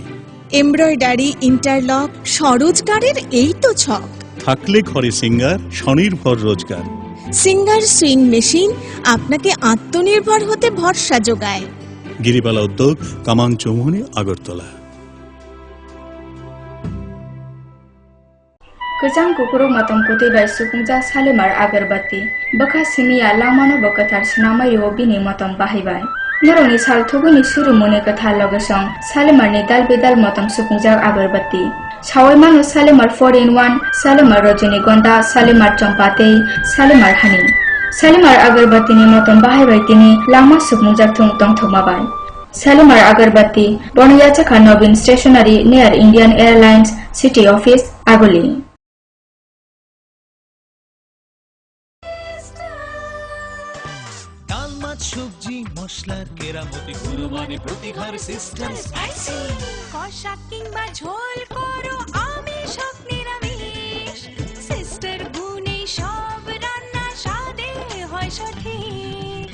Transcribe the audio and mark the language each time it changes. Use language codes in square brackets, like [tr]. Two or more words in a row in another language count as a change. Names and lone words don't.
[bn] এমব্রয়ডারি, ইন্টারলক, স্বরোজগারের এই তো ছক। থাকলে ঘরে সিঙ্গার, স্বনির্ভর রোজগার। সিঙ্গার সুইং মেশিন আপনাকে আত্মনির্ভর হতে ভরসা যোগায়। গিরিবালা উদ্যোগ, কামান চৌমুহনী, আগরতলা। [trp] Kejang kukuru matam kuti bai sukungja Salimar agarbati. Baka simiya lamano bakatar sinama yo bini matam bahibai. Naroni sal thuguni suru mune kathar logesong Salimar ni dal bidal matam sukungja agarbati. Sawai manu Salimar 4-in-1, Salimar Rajanigonda, Salimar Champatei, Salimar Honey. Salimar agarbati ni matam bahibai tini lama sukungja thung tong thumabai. Salimar agarbati Bonayachaka Nobin Stationery near Indian Airlines City Office, Agoli. [bn] সবজি মশলার কেরামতি গুণমানে প্রতিঘর সিস্টেম স্পাইসি। কষা কিংবা ঝোল করো আমিষ হোক নিরামিষ, সিস্টার গুণে সব রান্না স্বাদে হয় সঠিক।